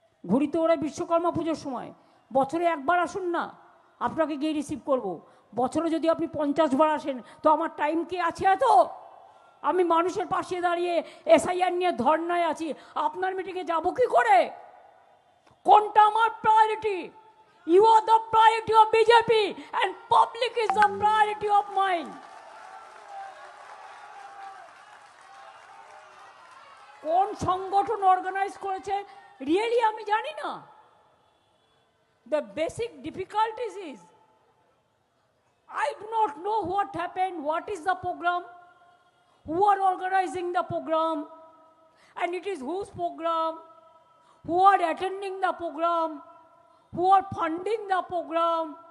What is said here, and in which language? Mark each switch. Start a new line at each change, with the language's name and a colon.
Bangla: ঘুড়ি তো ওরা বিশ্বকর্মা পুজোর সময়, বছরে একবার আসুন না, আপনাকে গিয়ে রিসিভ করব। বছরে যদি আপনি 50 বার আসেন, তো আমার টাইম কি আছে এত? আমি মানুষের পাশে দাঁড়িয়ে এসআইআর নিয়ে ধর্নায় আছি, আপনার মিটিংয়ে যাবো কি করে? কোনটা আমার priority?
English: You are the priority of BJP and public is the priority of mine.
Bangla: কোন সংগঠন অর্গানাইজ করেছে রিয়েলি আমি জানি না।
English: The basic difficulties is I do not know what happened, what is the program, who are organizing the program, and it is whose program, who are attending the program, who are funding the program.